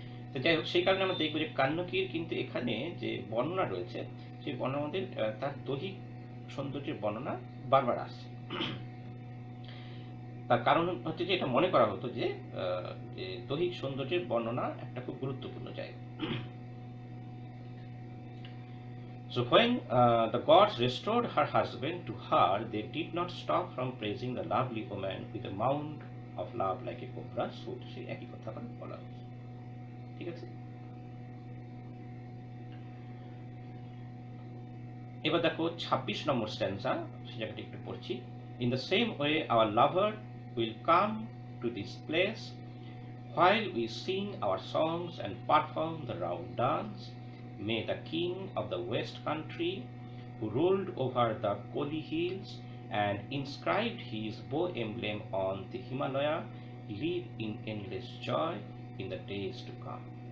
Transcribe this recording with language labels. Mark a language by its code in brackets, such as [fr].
[bn] তো যাই হোক, সেই কারণে আমরা দেখবো যে কান্যকির কিন্তু এখানে যে বর্ণনা রয়েছে, সেই বর্ণনার মধ্যে তার দৈহিক সৌন্দর্যের বর্ণনা বারবার আসছে। তার কারণ হচ্ছে যে এটা মনে করা হতো যে দৈহিক সৌন্দর্যের বর্ণনা একটা খুব গুরুত্বপূর্ণ জায়গা। [en] So when the gods restored her husband to her, they did not stop from praising the lovely woman with a mound of love like a cobra's foot. [bn] সেই একই কথা বলা হচ্ছে, ঠিক আছে। এবার দেখো 26 নম্বর স্ট্যান্সা, সেই জায়গাটা একটু পড়ছি। [en] In the same way our lover will come to this place while we sing our songs and perform the round dance. May the king of the west country, who ruled over the Koli hills and inscribed his bow emblem on the Himalaya, live in endless joy in the days to come.